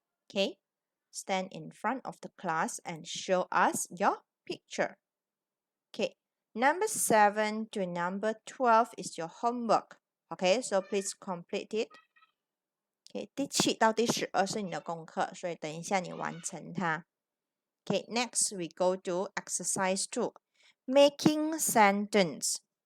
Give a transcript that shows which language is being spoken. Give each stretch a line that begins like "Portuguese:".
English: Okay, stand in front of the class and show us your picture. Okay, number 7 to number 12 is your homework. Okay, so please complete it.
Chinese: Okay, 第7到第12是你的功课，所以等一下你完成它。
English: Okay, next we go to exercise 2. Making sentence.